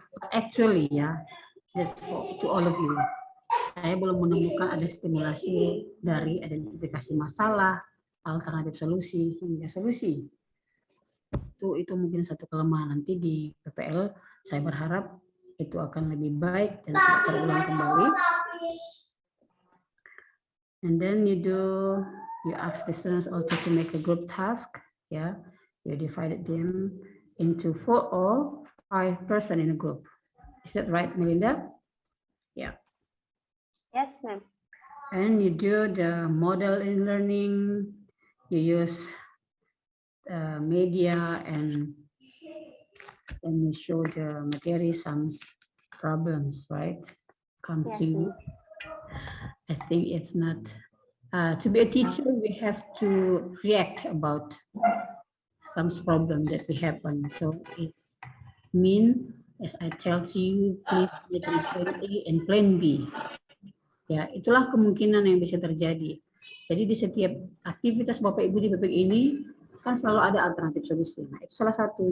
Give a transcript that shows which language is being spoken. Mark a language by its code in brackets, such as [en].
[en] Actually, yeah, that's to all of you. [id] Saya belum menemukan ada stimulasi dari identifikasi masalah, alternatif solusi, hingga solusi. Itu mungkin satu kelemahan. Nanti di PPL, saya berharap itu akan lebih baik dan terulang kembali. [en] And then you ask the students also to make a group task. Yeah, you divided them into 4 or 5 person in a group. Is that right, Melinda? Yeah. Yes, ma'am. And you do the model in learning, you use media and you show the material some problems, right? Come Yes, to you. I think it's not, to be a teacher, we have to react about some problem that we have on. So it's mean, as I tell you, please make plan A and plan B. [id] Ya, itulah kemungkinan yang bisa terjadi. Jadi di setiap aktivitas Bapak Ibu di PPG ini kan selalu ada alternatif solusi. Nah, itu salah satu.